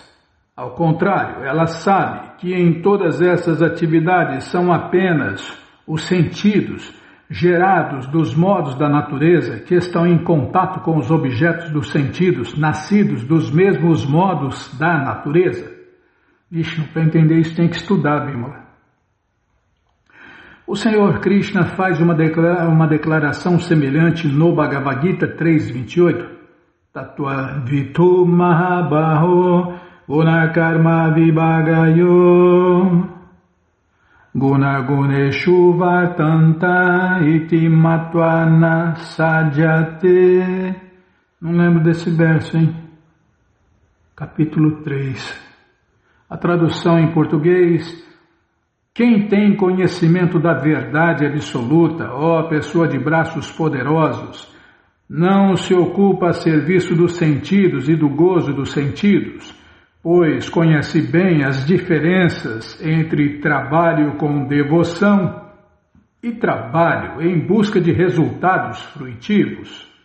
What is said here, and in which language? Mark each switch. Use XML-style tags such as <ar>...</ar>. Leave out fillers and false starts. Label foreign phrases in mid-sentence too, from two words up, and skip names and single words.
<pt>Ao contrário, ela sabe que em todas essas atividades são apenas os sentidos gerados dos modos da natureza que estão em contato com os objetos dos sentidos, nascidos dos mesmos modos da natureza. Vishnu, para entender isso tem que estudar, Bimala. O Senhor Krishna faz uma declaração semelhante no Bhagavad Gita 3.28.</pt> <sa>तत्त्व वितु महाबाहो गुण कर्म विभागयो गुण गुणेषु वर्तन्त इति मत्वा न सद्यते.</sa> <pt>Não lembro desse verso, hein? Capítulo 3. A tradução em português: quem tem conhecimento da verdade absoluta, ó pessoa de braços poderosos, não se ocupa a serviço dos sentidos e do gozo dos sentidos, pois conhece bem as diferenças entre trabalho com devoção e trabalho em busca de resultados fruitivos.</pt>